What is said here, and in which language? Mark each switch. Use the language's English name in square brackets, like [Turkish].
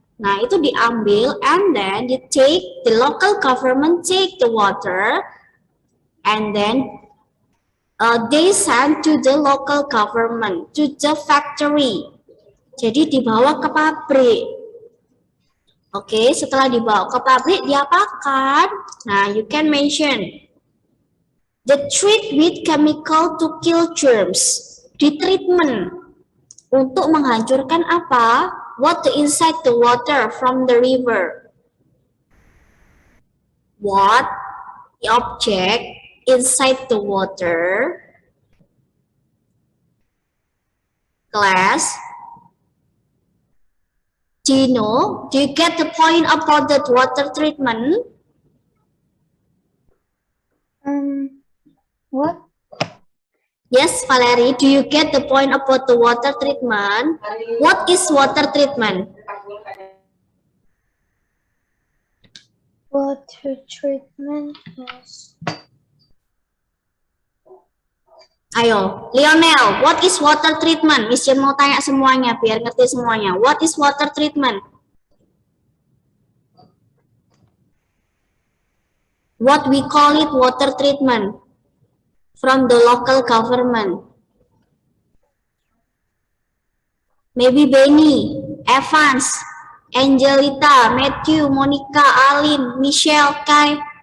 [Indonesian] Nah, itu diambil [English] and then the local government take the water and then they send to the local government, to the factory. [Indonesian] Jadi dibawa ke pabrik. Oke, setelah dibawa ke pabrik diapakan? [English] Nah, you can mention the treat with chemical to kill germs. [Indonesian] Di treatment untuk menghancurkan apa? [English] Water inside the water from the river. What the object inside the water? Class. Do you know? Do you get the point about the water treatment? What? Yes, Valerie, do you get the point about the water treatment? What is water treatment? Water treatment is Ayo, Lionel, what is water treatment? [Indonesian] Miss Jen mau tanya semuanya biar ngerti semuanya. [English] What is water treatment? What we call it water treatment from the local government. Maybe Benny, Evans, Angelita, Matthew, Monica, Alin, Michelle, Kai.